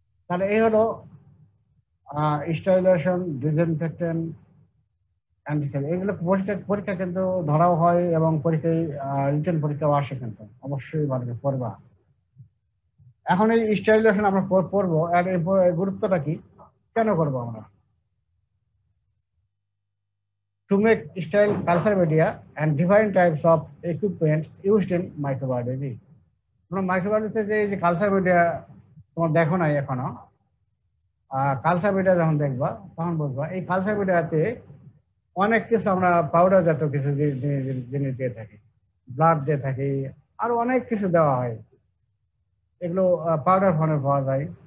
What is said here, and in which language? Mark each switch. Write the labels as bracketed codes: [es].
[bn] তাহলে এই হলো স্টেরিলাইজেশন, ডিসইনফেক্টেন্ট, অ্যান্টিসেপ্টিক, এগুলো পরীক্ষা কিন্তু ধরাও হয় এবং পরীক্ষায় রিটেন পরীক্ষাও আসে, কিন্তু অবশ্যই ভালো করে পড়বা। এখন এই স্টেরিলাইজেশন আমরা পড়বো, আর এর গুরুত্বটা কি, কেন করবো আমরা? [en] To make sterile culture media and different types of equipments used in microbiology. [bn] তোমরা মাইক্রোবায়োলজিতে যে কালচার মিডিয়া তোমার দেখো নাই এখনো, কালচার মিডিয়া যখন দেখবা তখন বুঝবা এই কালচার মিডিয়াতে অনেক কিছু আমরা পাউডার জাতীয় কিছু জিনিস দিয়ে থাকি, ব্লাড দিয়ে থাকি, আরো অনেক কিছু দেওয়া হয়, এগুলো পাউডার ফর্মে পাওয়া যায়।